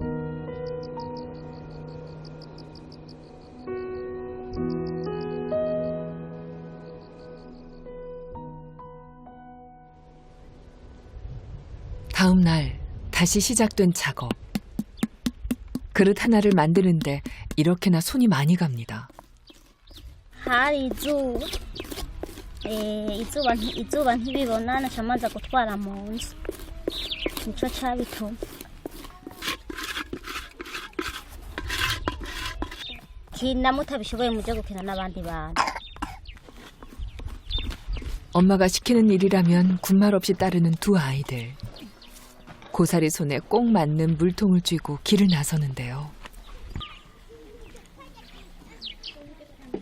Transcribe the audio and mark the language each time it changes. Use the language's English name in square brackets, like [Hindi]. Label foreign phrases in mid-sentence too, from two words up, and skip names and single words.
[Korean] 다음 날 다시 시작된 작업. 그릇 하나를 만드는데 이렇게나 손이 많이 갑니다. [Rundi] izuba ntibibona nacamanza gutwara mu nzu nico cabituma. kina mutabishoboye muje gukina n'abandi bantu. [Korean] 엄마가 시키는 일이라면 군말 없이 따르는 두 아이들. 고사리 손에 꼭 맞는 물통을 쥐고 길을 나서는데요.